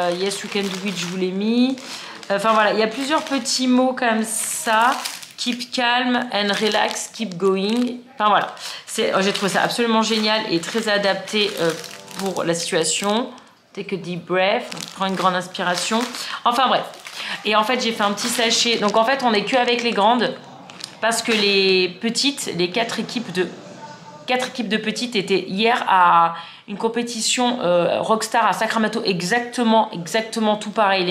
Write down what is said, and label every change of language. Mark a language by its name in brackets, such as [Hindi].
[English] Yes, you can do it, [French] je vous l'ai mis. Enfin voilà, il y a plusieurs petits mots comme ça. [English] Keep calm and relax, keep going. [French] Enfin voilà, j'ai trouvé ça absolument génial et très adapté pour la situation. [English] Take a deep breath, [French] prends une grande inspiration. Enfin bref. Et en fait, j'ai fait un petit sachet. Donc en fait, on n'est qu'avec les grandes parce que les petites, les 4 équipes de petites étaient hier à une compétition Rockstar à Sacramento, exactement tout pareil.